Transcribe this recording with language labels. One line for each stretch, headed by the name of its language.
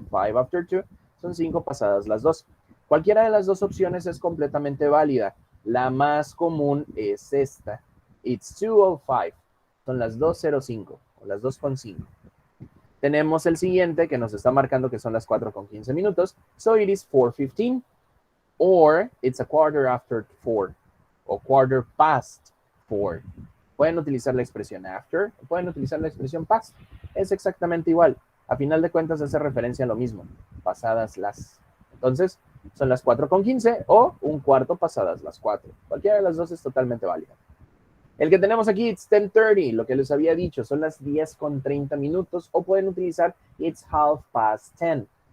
English: 5 after 2
Spanish: son 5 pasadas las 2. Cualquiera de las dos opciones es completamente válida. La más común es esta.
English: It's 2:05,
Spanish: son las 2:05 o las 2:05. Tenemos el siguiente que nos está marcando que son las 4:15 minutos.
English: So it is 4:15 or it's a quarter after 4 o quarter past 4.
Spanish: Pueden utilizar la expresión after, pueden utilizar la expresión past. Es exactamente igual. A final de cuentas hace referencia a lo mismo. Pasadas las. Entonces, son las 4:15 o un cuarto pasadas las 4. Cualquiera de las dos es totalmente válida. El que tenemos aquí,
English: it's 10:30,
Spanish: lo que les había dicho, son las 10:30 minutos, o pueden utilizar it's 10:30.